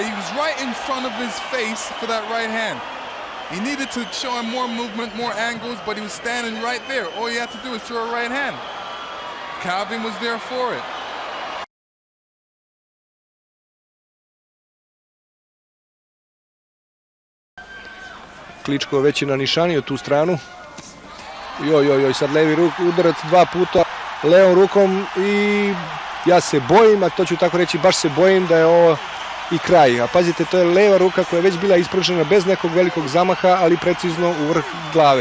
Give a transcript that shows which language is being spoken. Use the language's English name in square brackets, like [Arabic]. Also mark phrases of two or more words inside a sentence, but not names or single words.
[English] He was right in front of his face for that right hand. He needed to show him more movement, more angles, but he was standing right there. All he had to do was throw a right hand. Calvin was there for it. [Serbian] Klitschko već je nanišanio tu stranu. Joj, sad levi udarac 2 puta levom rukom i ja se bojim, a to ću tako reći, baš se bojim da je ovo i kraj. A pazite, to je leva ruka koja je već bila ispružena bez nekog velikog zamaha, ali precizno u vrh glave.